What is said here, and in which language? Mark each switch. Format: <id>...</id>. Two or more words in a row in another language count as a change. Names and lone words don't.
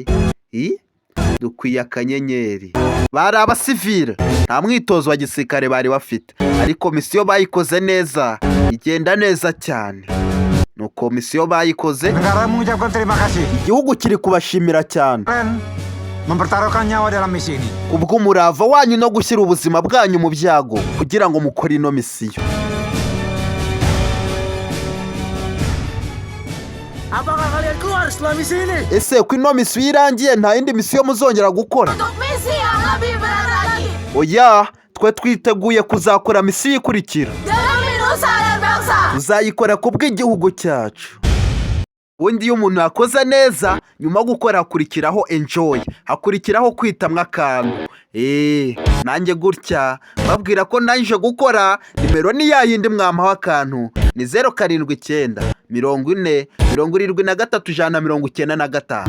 <rw>Dukwiye akanyenyeri. Bari abasivile, nta mwitozo wa gisirikare bari bafite, ariko misiyo bayikoze neza, igenda neza cyane. Nuko misiyo bayikoze, igihugu kiri kubashimira cyane</rw> <id>mempertaruhkan nyawa dalam misi ini.</id> <rw>Kubw'umurava wanyu no gushyira ubuzima bwanyu mu byago kugira ngo mukore ino misiyo.</rw> <id>Apakah kalian keluar setelah misi ini?</id> <rw>Ese ko ino misiyo irangiye nta yindi misiyo muzongera gukora?</rw> <id>Untuk misi yang lebih berat lagi.</id> <rw>Oya, twe twiteguye kuzakora misiyo ikurikira.</rw> <id>Demi nusa dan bangsa.</id> <rw>Tuzayikora kubw'igihugu cyacu. Ubundi iyo umuntu yakoze neza, nyuma yo gukora hakurikiraho enjoy, hakurikiraho kwitamwa akantu. Nanjye gutya babwira ko nanje gukora, nimero ni yayindi mwampaho akantu, ni 079 40 73 195.</rw>